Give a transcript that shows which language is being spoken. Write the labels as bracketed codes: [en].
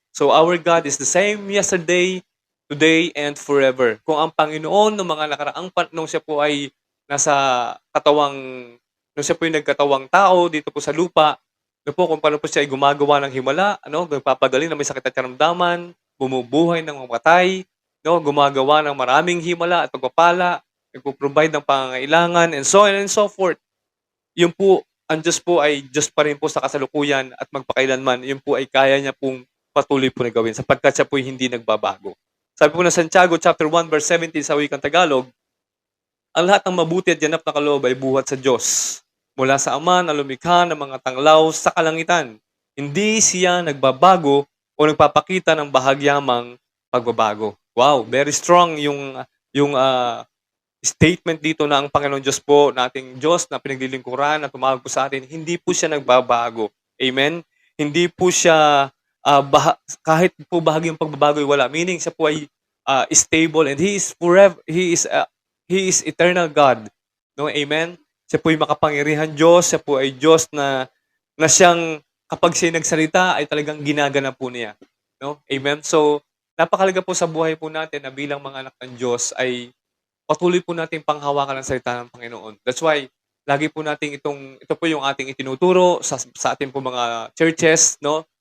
[en] So our God is the same yesterday, today, and forever. [tl] Kung ang Panginoon ng mga nakaraang nung siya po ay nasa katawang, nung siya po yung nagkatawang tao dito po sa lupa, po, kung paano po siya ay gumagawa ng himala, nagpapagaling na may sakit at karamdaman, bumubuhay ng mga patay, gumagawa ng maraming himala at pagpapala, nagpo-provide ng pangangailangan, [en] and so on and so forth. [tl] Yun po, ang Diyos po ay Diyos pa rin po sa kasalukuyan at magpakailanman. Yun po ay kaya niya pong patuloy po na gawin sapagkat siya po ay hindi nagbabago. Sabi po na Santiago chapter 1 verse 17 sa wikang Tagalog, ang lahat ng mabuti at ganap na kaloob ay buhat sa Diyos mula sa Ama na lumikha ng mga tanglaw sa kalangitan. Hindi siya nagbabago o nagpapakita ng bahagyamang pagbabago. Wow, [en] very strong [tl] yung statement dito na ang Panginoon Diyos po, nating Diyos na pinaglilingkuran na tumawag po sa atin, hindi po siya nagbabago. Amen? Hindi po siya, kahit po bahagyang pagbabago ay wala. [en] Meaning, [tl] siya po ay [en] stable and He is forever, He is eternal God. [tl] No? Amen? Siya po ay makapangyarihan Diyos, siya po ay Diyos na siyang kapag siya nagsalita ay talagang ginagana po niya. No? Amen? So, napakalaga po sa buhay po natin na bilang mga anak ng Diyos ay patuloy po natin panghawakan ang salita ng Panginoon. [en] That's why, [tl] lagi po natin ito po yung ating itinuturo sa ating po mga churches, no?